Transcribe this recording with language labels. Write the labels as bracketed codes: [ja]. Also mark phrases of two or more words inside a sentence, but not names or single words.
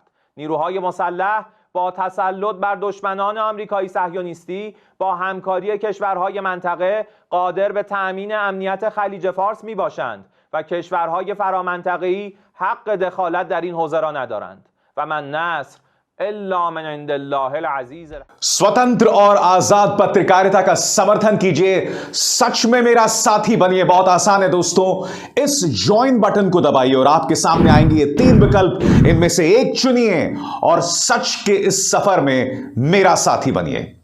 [fa] نیروهای مسلح با تسلط بر دشمنان آمریکایی صهیونیستی با همکاری کشورهای منطقه قادر به تأمین امنیت خلیج فارس می باشند و کشورهای فرامنطقه‌ای حق دخالت در این حوزه را ندارند [ar] و من نصر الا من عند الله العزیز. [hi] स्वतंत्र और आजाद पत्रकारिता का समर्थन कीजिए, सच में मेरा साथी बनिए। बहुत आसान है दोस्तों, इस [en] join button [hi] को दबाइए और आपके सामने आएंगे ये 3 विकल्प, इनमें से एक चुनिए और सच के इस सफर में मेरा साथी बनिए।